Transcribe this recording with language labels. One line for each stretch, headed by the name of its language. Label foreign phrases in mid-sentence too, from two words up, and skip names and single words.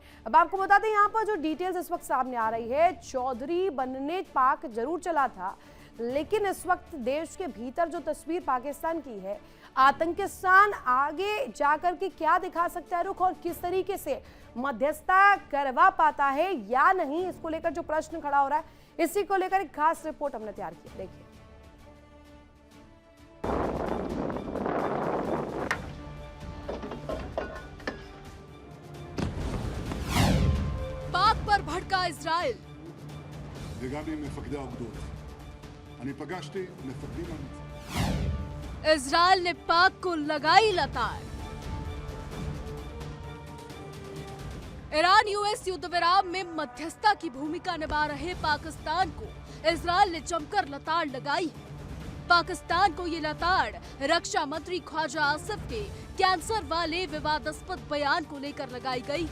Hindi: अब आपको बता दें यहाँ पर जो डिटेल्स इस वक्त सामने आ रही है, चौधरी बनने पाक जरूर चला था, लेकिन इस वक्त देश के भीतर जो तस्वीर पाकिस्तान की है, आतंकिस्तान आगे जाकर के क्या दिखा सकता है रुख और किस तरीके से मध्यस्थता करवा पाता है या नहीं, इसको लेकर जो प्रश्न खड़ा हो रहा है, इसी को लेकर एक खास रिपोर्ट हमने तैयार की। देखिए, पाक पर भड़का इजराइल।
Hebrew: וגם עם מפקדי האוגדות. אני פגשתי מפקדים אמיצים.
Hindi: इजराइल ने पाक को लगाई लताड़। ईरान यूएस युद्ध विराम में मध्यस्थता की भूमिका निभा रहे पाकिस्तान को इजराइल ने जमकर लताड़ लगाई। पाकिस्तान को ये लताड़ रक्षा मंत्री ख्वाजा आसिफ के कैंसर वाले विवादास्पद बयान को लेकर लगाई गई।